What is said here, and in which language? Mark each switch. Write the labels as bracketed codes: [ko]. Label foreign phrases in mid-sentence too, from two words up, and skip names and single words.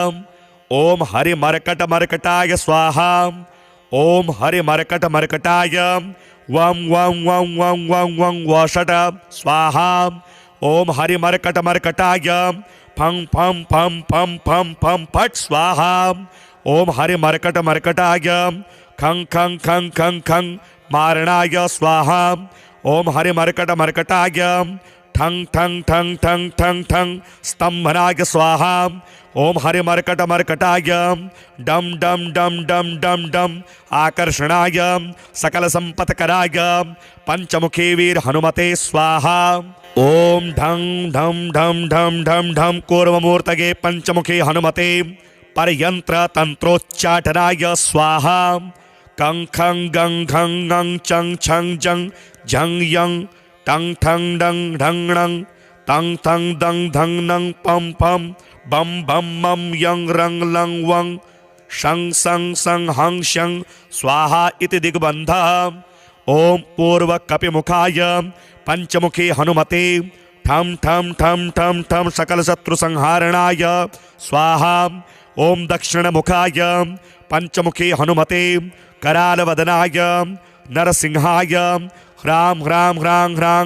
[sa] ओम हरिमर्कटमर्कटाय स्वाहा ओम हरिमर्कटमर्कटाय वं वं वं वं वं वं वषट स्वाहा ओम हरिमर्कटमर्कटाय फं फं फं फं फं फं फट स्वाहा ओम हरिमर्कटमर्कटाय खं खं खं खं खं मारणाय स्वाहा ओम हरिमर्कटमर्कटाय ठं ठं ठं ठं ठं ठं स्तंभनाय स्वाहा ओम हरिमर्कटमर्कटाय डम डम डम डम डम डम आकर्षणाय सकल संपत्कराय पंचमुखी वीर हनुमते स्वाहा ओम ढं ढम ढम ढम ढम ढम कूर्ममूर्तये पंचमुखी हनुमते परयंत्र तंत्रोच्चाटनाय स्वाहा कं खं गं घं गं चं छं जं झं यं टं ठं डं ढं णं तं थं दं धं नं पं पं बम बम मम यं रं लं वं शं सं सं हं शं स्वाहा इति दिग्बन्धः ओम पूर्व कपिमुखाय पंचमुखी हनुमते ठम ठम ठम ठम ठम सकल शत्रु संहारणाय स्वाहा ओम दक्षिण मुखाय पंचमुखी हनुमते करालवदनाय नरसिंहाय ह्रां ह्रां ह्रां ह्रां